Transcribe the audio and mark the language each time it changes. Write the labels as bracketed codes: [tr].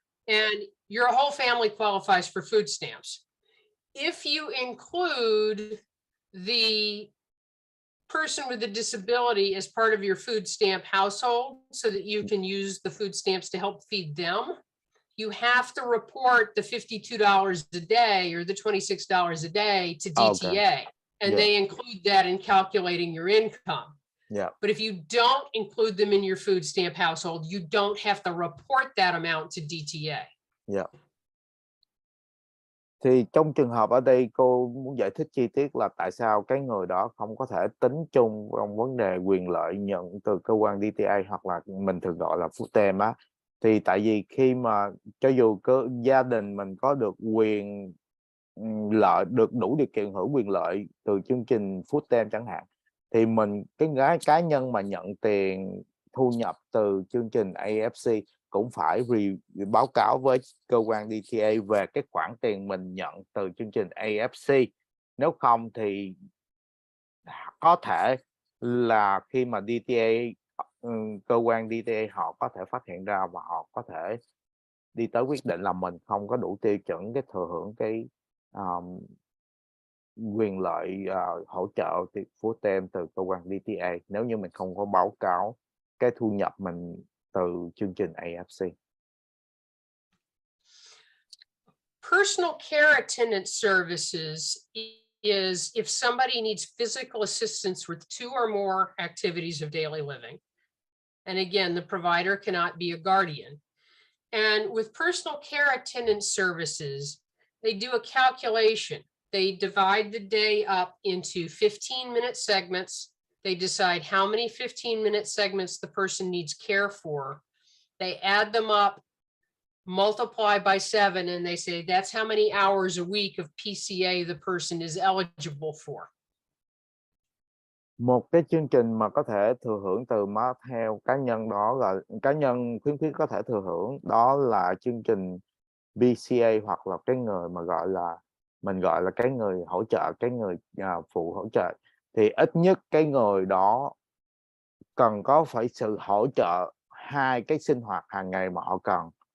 [en] and your whole family qualifies for food stamps. If you include the person with a disability as part of your food stamp household so that you can use the food stamps to help feed them, you have to report the $52 a day or the $26 a day to DTA. Okay. And Yeah. they include that in calculating your income. Yeah. But if you don't include them in your food stamp household, you don't have to report that amount to DTA. Yeah. [vi] Thì trong trường hợp ở đây cô muốn giải thích chi tiết là tại sao cái người đó không có thể tính chung trong vấn đề quyền lợi nhận từ cơ quan DTA hoặc là mình thường gọi là food stamp á. Thì tại vì khi mà cho dù gia đình mình có được quyền lợi, được đủ điều kiện hưởng quyền lợi từ chương trình food stamp chẳng hạn, thì mình cái cá nhân mà nhận tiền thu nhập từ chương trình AFC cũng phải báo cáo với cơ quan DTA về cái khoản tiền mình nhận từ chương trình AFC. Nếu không thì có thể là khi mà DTA cơ quan DTA họ có thể phát hiện ra và họ có thể đi tới quyết định là mình không có đủ tiêu chuẩn cái thừa hưởng cái quyền lợi hỗ trợ full time từ cơ quan DTA nếu như mình không có báo cáo cái thu nhập mình từ chương trình AFC. [en] Personal care attendant services is if somebody needs physical assistance with 2 or more activities of daily living. And again, the provider cannot be a guardian. And with personal care attendant services, they do a calculation. They divide the day up into 15-minute segments. They decide how many 15-minute segments the person needs care for. They add them up, multiply by 7, and they say that's how many hours a week of PCA the person is eligible for. [vi] Một cái chương trình mà có thể thừa hưởng từ theo cá nhân đó là cá nhân khuyến khích có thể thừa hưởng, đó là chương trình BCA hoặc là cái người mà mình gọi là cái người hỗ trợ, cái người phụ hỗ trợ, thì ít nhất cái người đó cần có phải sự hỗ trợ 2 cái sinh hoạt hàng ngày mà họ cần.